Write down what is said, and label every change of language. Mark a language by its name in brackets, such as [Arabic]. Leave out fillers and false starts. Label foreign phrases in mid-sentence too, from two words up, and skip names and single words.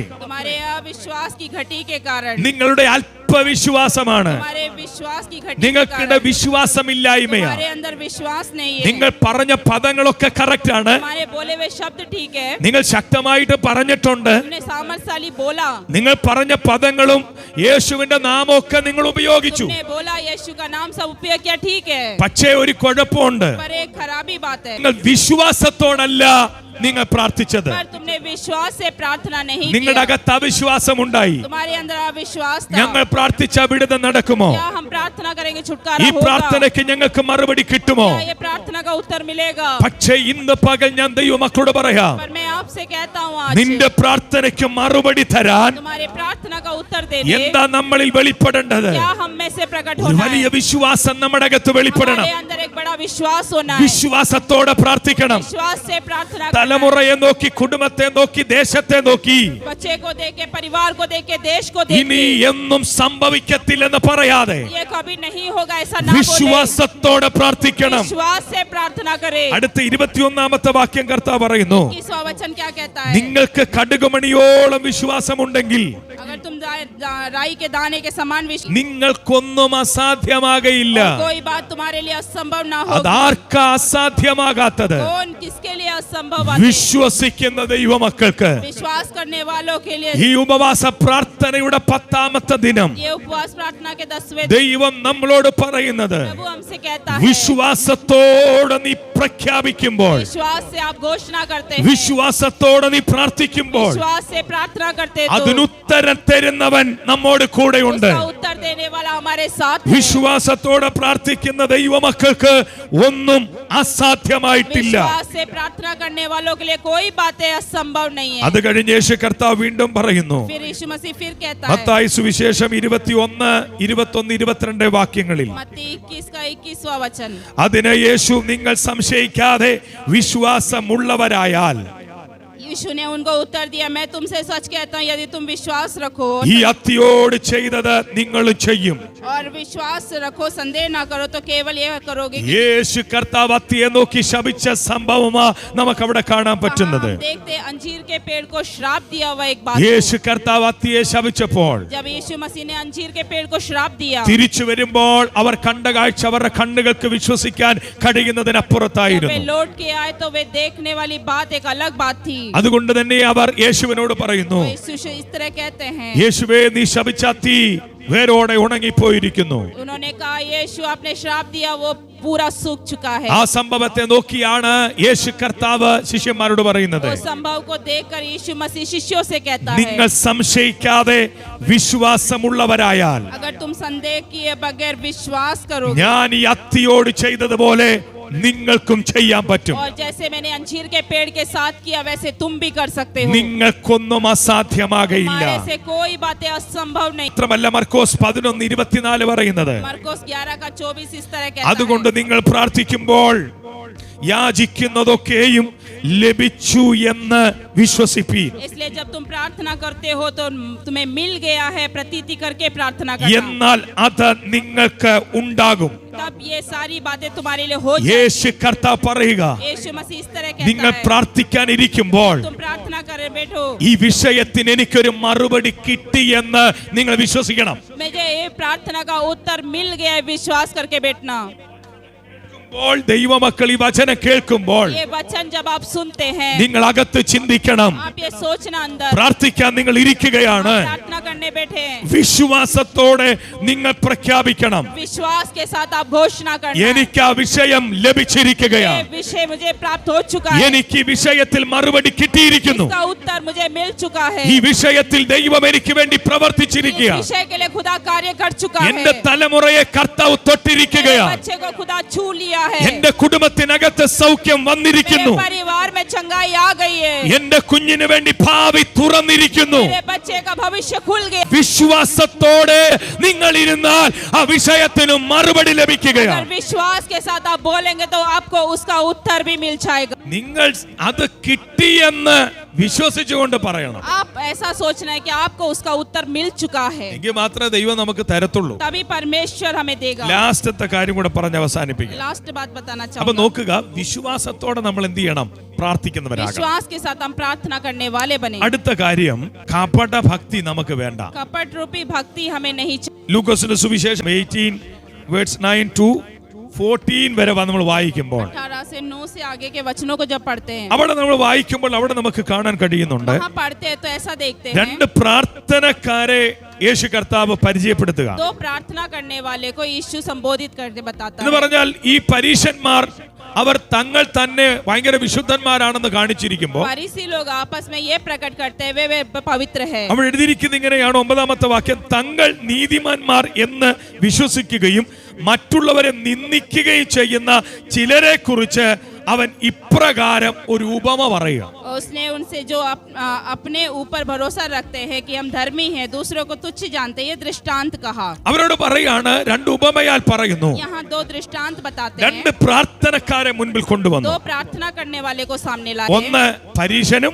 [Hindi] तुम्हारे अविश्वास की घटी के कारण. [Malayalam] നിങ്ങളുടെ അല്പവിശ്വാസമാണ്. [Hindi] तुम्हारे विश्वास की घटी के [Malayalam] നിങ്ങൾക്കിടെ [Hindi] कारण. [Malayalam] വിശ്വാസമില്ലായ്മയാ. [Hindi] तुम्हारे अंदर विश्वास नहीं है. [Malayalam] നിങ്ങൾ പറഞ്ഞ പദങ്ങളൊക്കെ കറക്റ്റ് ആണ്. [Hindi] तुम्हारे बोले हुए शब्द ठीक है. [Malayalam] നിങ്ങൾ ശക്തമായിട്ട് പറഞ്ഞിട്ടുണ്ട്. [Hindi] तुमने सामर्थ्यशाली बोला. [Malayalam] നിങ്ങൾ പറഞ്ഞ പദങ്ങളും യേശുവിന്റെ നാമമൊക്കെ നിങ്ങൾ ഉപയോഗിച്ചു. [Hindi] तुमने बोला यीशु का नाम सब उपयोग किया ठीक है. [Malayalam] പക്ഷേ ഒരു കുഴപ്പമുണ്ട്. [Hindi] पर एक खराबी बात है. [Malayalam] നിങ്ങൾ വിശ്വാസത്തോടല്ല നിങ്ങൾ പ്രാർത്ഥിച്ചത്. [Hindi] पर तुमने विश्वास से प्रार्थना नहीं [Malayalam] നിങ്ങളുടെ [Hindi] किया. [Malayalam] അകത്ത് അവിശ്വാസമുണ്ടായി. [Hindi] तुम्हारे अंदर अविश्वास था. [Malayalam] ഞങ്ങൾ പ്രാർത്ഥിച്ച വിടുതൽ നടക്കുമോ? [Hindi] क्या हम प्रार्थना करेंगे [Malayalam] ഈ [Hindi] छुटकारा होगा? [Malayalam] പ്രാർത്ഥനയ്ക്ക് ഞങ്ങൾക്ക് മറുപടി കിട്ടുമോ? [Hindi] क्या ये प्रार्थना का उत्तर मिलेगा? [Malayalam] പക്ഷേ ഇന്ന് പകൽ ഞാൻ ദൈവമക്കളോട് പറയാം [Hindi] पर मैं आपसे कहता हूँ आज [Malayalam] നിന്റെ പ്രാർത്ഥനയ്ക്ക് മറുപടി തരാൻ [Hindi] तुम्हारे प्रार्थना का उत्तर देने [Malayalam] എന്താ നമ്മളിൽ വെളിപ്പെടേണ്ടത്? [Hindi] क्या हम में से प्रकट [Malayalam] ഒരു [Hindi] होना [Malayalam] വലിയ [Hindi] है. [Malayalam] വിശ്വാസം നമ്മുടെ അകത്ത് വെളിപ്പെടണം. [Hindi] हमारे अंदर एक बड़ा बड़ा विश्वास होना है। [Malayalam] വിശ്വാസത്തോടെ പ്രാർത്ഥിക്കണം. [Hindi] विश्वास से प्रार्थना करना है। [Malayalam] തലമുറയെ നോക്കി, കുടുംബത്തെ നോക്കി, ദേശത്തെ നോക്കി [Hindi] बच्चे को देखे, परिवार को देखे, देश को [Malayalam] ഇനി [Hindi] देखे, [Malayalam] എന്നും സംഭവിക്കത്തില്ലെന്ന് പറയാതെ [Hindi] ये कभी नहीं होगा ऐसा ना बोले। [Malayalam] വിശ്വാസത്തോടെ പ്രാർത്ഥിക്കണം. [Hindi] विश्वास से प्रार्थना करे। [Malayalam] അടുത്ത 21-ാമത്തെ വാക്യം കർത്താവ് പറയുന്നു, [Hindi] 21वां वचन क्या कहता है? [Malayalam] നിങ്ങൾക്ക് കടുകുമണിയോളം വിശ്വാസമുണ്ടെങ്കിൽ [Hindi] अगर तुम राई के दाने के समान विश्वास, [Malayalam] നിങ്ങൾക്കൊന്നും അസാധ്യമാകയില്ല. [Hindi] कोई बात तुम्हारे लिए असंभव ना हो। [Malayalam] അതാർക്കാ അസാധ്യമാകാത്തത്? [Hindi] कौन किसके लिए असंभव बात है? [Malayalam] വിശ്വസിക്കുന്ന ദൈവമക്കൾക്ക്. [Hindi] विश्वास करने वालों के लिए [Malayalam] ഈ ഉപവാസ പ്രാർത്ഥനയുടെ 10ാമത്തെ ദിനം [Hindi] ये उपवास प्रार्थना के 10वें [Malayalam] ദൈവം നമ്മളോട് പറയുന്നത്, [Hindi] प्रभु हमसे कहता है, [Malayalam] വിശ്വാസത്തോടെ നീ പ്രഖ്യാപിക്കുമ്പോൾ, [Hindi] विश्वास से आप घोषणा करते हैं, [Malayalam] വിശ്വാസത്തോടെ നീ പ്രാർത്ഥിക്കുമ്പോൾ [Hindi] विश्वास से प्रार्थना करते हैं, तो [Malayalam] അതിനുത്തരം തരുന്നവൻ നമ്മോട് കൂടെയുണ്ട്. [Hindi] उसका उत्तर देने वाला हमारे साथ है। [Malayalam] വിശ്വാസത്തോടെ പ്രാർത്ഥിക്കുന്ന ദൈവമക്കൾക്ക് ഒന്നും അസാധ്യമായിട്ടില്ല. [Hindi] विश्वास से प्रार्थना करने वालों के लिए कोई बातें असंभव नहीं है। [Malayalam] അത് കഴിഞ്ഞ് യേശു കർത്താവ് വീണ്ടും പറയുന്നു, [Hindi] फिर यीशु मसीह फिर कहता है, [Malayalam] മത്തായി സുവിശേഷം 21, 21, 22 വാക്യങ്ങളിൽ, [Hindi] मत्ती 21 का 21वां वचन, [Malayalam] അതിന് യേശു നിങ്ങൾ സംശയിക്കാതെ വിശ്വാസമുള്ളവരായാൽ, [Hindi] यीशु ने उनको उत्तर दिया, मैं तुमसे सच कहता हूँ, यदि तुम विश्वास रखो [Malayalam] ഈ അത്തിയോട് ചെയ്തത് നിങ്ങൾ ചെയ്യും. [Hindi] और विश्वास रखो, संदेह ना करो, तो केवल यह करोगे कि [Malayalam] യേശു കർത്താവ് അത്തിയെ നോക്കി ശപിച്ച സംഭവമാ നമുക്ക് അവിടെ കാണാൻ പറ്റുന്നത്. [Hindi] हम देखते हैं, अंजीर के पेड़ को श्राप दिया हुआ एक बात। [Malayalam] യേശു കർത്താവ് അത്തിയെ ശപിച്ചപ്പോൾ [Hindi] जब यीशु मसीह ने अंजीर के पेड़ को श्राप दिया, [Malayalam] തിരിച്ചു വരുമ്പോൾ അവർ കണ്ട കാഴ്ച അവരുടെ കണ്ണുകൾക്ക് വിശ്വസിക്കാൻ [Hindi] जब [Malayalam] കഴിയുന്നതിനപ്പുറത്തായിരുന്നു. [Hindi] वे लौट के आए तो वे देखने वाली बात एक अलग बात थी। [Malayalam] അതുകൊണ്ട് തന്നെ അവർ യേശുവിനോട് പറയുന്നു, [Hindi] तो यीशु इस तरह कहते हैं, [Malayalam] യേശുവേ നീ ശപിച്ച അത്തി വേരോടെ ഉണങ്ങിപ്പോയിരിക്കുന്നു. [Hindi] उन्होंने कहा, यीशु आपने श्राप दिया, वो पूरा सूख चुका है। [Malayalam] ആ സംഭവത്തെ നോക്കിയാണ് യേശു കർത്താവ് ശിഷ്യന്മാരോട് പറയുന്നത്, [Hindi] उस संभव को देखकर यीशु मसीह शिष्यों से कहता [Malayalam] നിങ്ങൾ [Hindi] है, [Malayalam] സംശയിക്കാതെ വിശ്വാസമുള്ളവരായാൽ [Hindi] अगर तुम संदेह किए बगैर विश्वास करोगे, [Malayalam] ഞാൻ ഈ അത്തിയോട് ചെയ്തതുപോലെ നിങ്ങൾക്കും ചെയ്യാൻ പറ്റും. [Hindi] और जैसे मैंने अंजीर के पेड़ के साथ किया वैसे तुम भी कर सकते हो। [Malayalam] നിങ്ങൾക്കൊന്നും അസാധ്യമാകയില്ല. [Hindi] हमारे से कोई बातें असंभव नहीं। [Malayalam] മാത്രമല്ല മർക്കോസ് 11:24 പറയുന്നത്, [Hindi] मरकोस 11 का 24 इस तरह कहता [Malayalam] അതുകൊണ്ട് [Hindi] है, [Malayalam] നിങ്ങൾ പ്രാർത്ഥിക്കുമ്പോൾ യാചിക്കുന്നതൊക്കെയും ലഭിച്ചു എന്ന് വിശ്വസിപ്പീൻ. [Hindi] इसलिए जब तुम प्रार्थना करते हो तो तुम्हें मिल गया है, प्रतीति करके प्रार्थना करना, [Malayalam] എന്നാൽ അത് നിങ്ങൾക്ക് ഉണ്ടാകും. [Hindi] तब ये सारी बातें तुम्हारे लिए हो जाएंगी। [Malayalam] യേശു കർത്താവ് പറയുക, [Hindi] यीशु मसीह इस तरह [Malayalam] നിങ്ങൾ [Hindi] कहता है, [Malayalam] പ്രാർത്ഥിക്കാനിരിക്കുമ്പോൾ [Hindi] तुम प्रार्थना करे बैठो, [Malayalam] ഈ വിഷയത്തിന് എനിക്കൊരു മറുപടി കിട്ടിയെന്ന് നിങ്ങൾ വിശ്വസിക്കണം. [Hindi] मुझे ये प्रार्थना का उत्तर मिल गया है, विश्वास करके बैठना। [Malayalam] ദൈവമക്കൾ ഈ വചനം കേൾക്കുമ്പോൾ [Hindi] ये वचन जब आप सुनते हैं, [Malayalam] നിങ്ങൾ അകത്ത് ചിന്തിക്കണം, [Hindi] आप ये सोचना अंदर, [Malayalam] പ്രാർത്ഥിക്കാൻ നിങ്ങൾ ഇരിക്കുകയാണ്, [Hindi] प्रार्थना करने बैठे हैं, [Malayalam] വിശ്വാസത്തോടെ നിങ്ങൾ പ്രഖ്യാപിക്കണം, [Hindi] विश्वास के साथ आप घोषणा करना, [Malayalam] എനിക്ക് ആ വിഷയം ലഭിച്ചിരിക്കുകയാണ്, [Hindi] ये विषय मुझे प्राप्त हो चुका है, [Malayalam] എനിക്ക് ഈ വിഷയത്തിൽ മറുപടി കിട്ടിയിരിക്കുന്നു, [Hindi] इसका उत्तर मुझे मिल चुका है, [Malayalam] ഈ വിഷയത്തിൽ ദൈവം എനിക്ക് വേണ്ടി [Hindi] इस [Malayalam] പ്രവർത്തിച്ചിരിക്കുകയാണ്, [Hindi] विषय के लिए खुदा कार्य कर चुका है, [Malayalam] എന്റെ തലമുറയെ കർത്താവ് [Hindi] मेरे [Malayalam] തൊട്ടിരിക്കുകയാണ്, [Hindi] बच्चे को खुदा छू लिया है, [Malayalam] എന്റെ കുടുംബത്തിനകത്ത് സൗഖ്യം വന്നിരിക്കുന്നു, [Hindi] मेरे परिवार में चंगाई आ गई है, [Malayalam] എന്റെ കുഞ്ഞിന് വേണ്ടി ഭാവി തുറന്നിരിക്കുന്നു. [Hindi] मेरे बच्चे का भविष्य खुल गया। [Malayalam] വിശ്വാസത്തോടെ നിങ്ങൾ ഇരുന്നാൽ ആ വിഷയത്തിന് മറുപടി [Hindi] अगर [Malayalam] ലഭിക്കുകയാണ്. [Hindi] विश्वास के साथ आप बोलेंगे तो आपको उसका उत्तर भी मिल जाएगा। [Malayalam] നിങ്ങൾ അത് കിട്ടിയെന്ന് വിശ്വസിച്ചുകൊണ്ട് പറയണം, [Hindi] आप ऐसा सोचना है कि आपको उसका उत्तर मिल चुका है, [Malayalam] എങ്കിൽ മാത്രമേ ദൈവം നമുക്ക് തരത്തുള്ളൂ. [Hindi] तभी परमेश्वर हमें देगा। [Malayalam] ലാസ്റ്റത്തെ കാര്യം കൂടെ പറഞ്ഞ് അവസാനിപ്പിക്കാം. [Hindi] लास्ट बात बताना [Malayalam] അപ്പൊ [Hindi] चाहूंगा, [Malayalam] നോക്കുക, വിശ്വാസത്തോടെ നമ്മൾ എന്ത് ചെയ്യണം? പ്രാർത്ഥിക്കുന്നവരാകണം. [Hindi] विश्वास के साथ हम प्रार्थना करने वाले बने। [Malayalam] അടുത്ത കാര്യം, കപട ഭക്തി നമുക്ക് വേണ്ട. [Hindi] कपट रूपी भक्ति हमें नहीं चाहिए। [Malayalam] ലൂക്കോസിന്റെ സുവിശേഷം 18:9-14 വരെ നമ്മൾ വായിക്കുമ്പോൾ, [Hindi] 18 से 9 से आगे के वचनों को जब पढ़ते हैं, [Malayalam] അവിടെ നമ്മൾ വായിക്കുമ്പോൾ അവിടെ നമുക്ക് കാണാൻ കഴിയുന്നുണ്ട്, [Hindi] वहाँ पढ़ते हैं तो ऐसा देखते हैं, [Malayalam] രണ്ട് പ്രാർത്ഥനക്കാരെ യേശു കർത്താവ് പരിചയപ്പെടുത്തുക. [Hindi] 2 प्रार्थना करने वाले को यीशु संबोधित करके बताता [Malayalam] എന്ന് [Hindi] है। [Malayalam] പറഞ്ഞാൽ ഈ പരീശന്മാർ അവർ തങ്ങൾ തന്നെ ഭയങ്കര വിശുദ്ധന്മാരാണെന്ന് കാണിച്ചിരിക്കുമ്പോൾ [Hindi] फरीसी लोग आपस में ये प्रकट करते हैं वे पवित्र है। [Malayalam] അവിടെ എഴുതിയിരിക്കുന്ന ഇങ്ങനെയാണ്, 9-ാമത്തെ വാക്യം, തങ്ങൾ നീതിമാന്മാർ എന്ന് വിശ്വസിക്കുകയും മറ്റുള്ളവരെ നിന്ദിക്കുകയും ചെയ്യുന്ന ചിലരെ കുറിച്ച് അവൻ ഇപ്രകാരം ഒരു ഉപമ പറയുക. [Hindi] उसने उनसे जो अपने ऊपर भरोसा रखते हैं कि हम धर्मी हैं, दूसरों को तुच्छ जानते हैं, ये दृष्टांत कहा. [Malayalam] അവരോട് പറയാണ്, രണ്ട് ഉപമയാൽ പറയുന്നു. [Hindi] यहाँ दो दृष्टांत बताते [Malayalam] രണ്ട് [Hindi] हैं. [Malayalam] പ്രാർത്ഥനക്കാരെ മുൻപിൽ കൊണ്ടുവന്നു. [Hindi] दो प्रार्थना करने वाले को सामने लाए. [Malayalam] ഒന്ന് പരീശനും